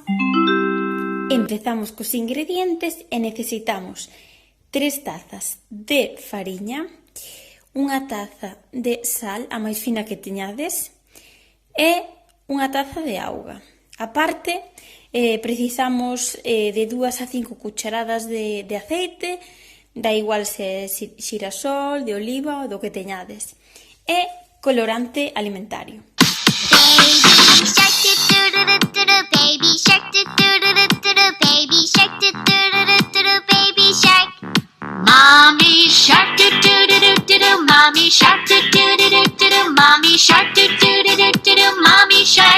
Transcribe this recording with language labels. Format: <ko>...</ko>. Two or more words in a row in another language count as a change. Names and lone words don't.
<gl>Empezamos cos ingredientes e necesitamos 3 tazas de fariña, unha taza de sal, a máis fina que teñades, e unha taza de auga. A parte, precisamos de 2 a 5 cucharadas de aceite, da igual se é xirasol, de oliva ou do que teñades, e colorante alimentario.</gl> <en>Baby shark, do-do-do-do-do, baby shark, do-do-do-do-do, baby shark. Mommy shark, do-do-do-do-do, mommy shark, do-do-do-do-do, mommy shark, do-do-do-do-do, mommy shark.</en>